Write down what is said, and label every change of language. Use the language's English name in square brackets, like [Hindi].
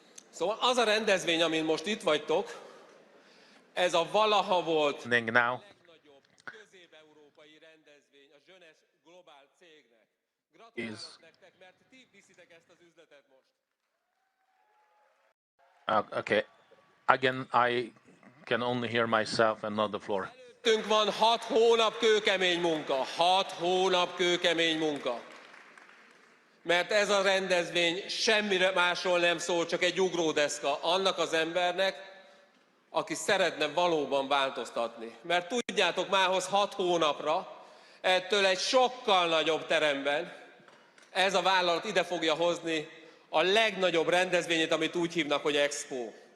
[Hungarian] Szóval az a rendezvény, amin most itt vagytok, ez a valaha volt [English] Now, [Hungarian] legnagyobb közép-európai rendezvény a Jeunesse globál cégnek. Gratulálok nektek, mert ti viszitek ezt az üzletet most. [English] okay. Again, I can only hear myself and not the floor. [Hungarian] Előttünk van 6 hónap kőkemény munka. 6 hónap kőkemény munka. Mert ez a rendezvény semmire másról nem szól, csak egy ugródeszka annak az embernek, aki szeretne valóban változtatni. Mert tudjátok, mához 6 hónapra, ettől egy sokkal nagyobb teremben ez a vállalat ide fogja hozni a legnagyobb rendezvényét, amit úgy hívnak, hogy Expo.